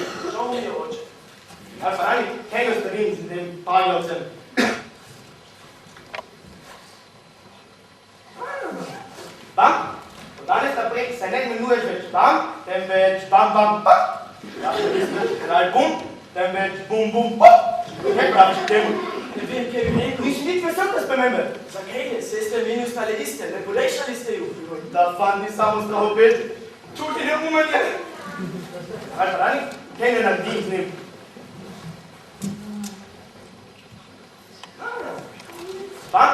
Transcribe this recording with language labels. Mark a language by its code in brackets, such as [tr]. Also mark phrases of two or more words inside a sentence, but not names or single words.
[sl] Žal mi je, oče. Ali pa rani, kaj ga stavim z tem paglavcem? Bam? Od danes naprej se ne imenuješ več bam, temveč bam, bam, bam. Ja, se nisem kralj bum, temveč bum, bum, bum. Kaj praviš temu? Ne vem, kaj bi rekel. Nič vesel te spremembe. Zakaj ne? Saj ste meni ostale iste, ne polejšali ste ju. Da fant ni samo strahopet, tudi ne umen je. Ali pa rani, kaj ne naredi z njim? Bam?